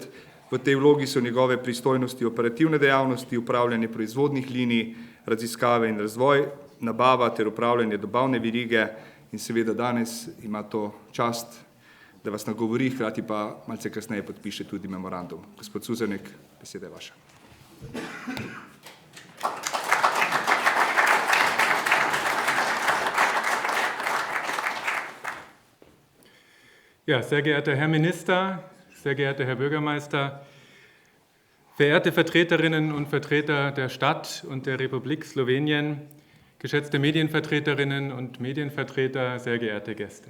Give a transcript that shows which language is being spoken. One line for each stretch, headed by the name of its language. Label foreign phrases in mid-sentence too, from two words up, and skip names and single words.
Slovenian: V tej vlogi so njegove pristojnosti operativne dejavnosti, upravljanje proizvodnih linij, raziskave in razvoj, nabava ter upravljanje dobavne verige in seveda danes ima to čast, da vas nagovori, hkrati pa malce kasneje podpiše tudi memorandum. Gospod Suzanek, beseda je vaša.
German: Ja, sehr geehrter Herr Minister, sehr geehrter Herr Bürgermeister, verehrte Vertreterinnen und Vertreter der Stadt und der Republik Slowenien, geschätzte Medienvertreterinnen und Medienvertreter, sehr geehrte Gäste.